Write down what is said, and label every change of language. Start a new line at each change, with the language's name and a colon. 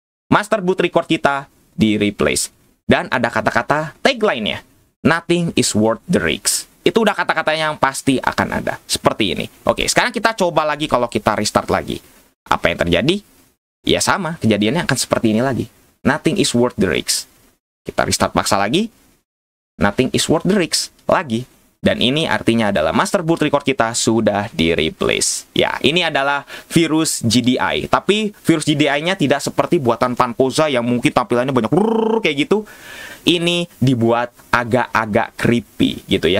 Indonesian: Master boot record kita di-replace. Dan ada kata-kata tagline-nya,
English: nothing is worth the risk.
Indonesian: Itu udah kata-katanya yang pasti akan ada. Seperti ini. Oke, sekarang kita coba lagi kalau kita restart lagi. Apa yang terjadi? Ya sama, kejadiannya akan seperti ini lagi.
English: Nothing is worth the risk.
Indonesian: Kita restart paksa lagi.
English: Nothing is worth the risk.
Indonesian: Lagi. Dan ini artinya adalah master boot record kita sudah di-replace. Ya, ini adalah virus GDI. Tapi virus GDI-nya tidak seperti buatan Panpoza yang mungkin tampilannya banyak kayak gitu. Ini dibuat agak-agak creepy gitu ya.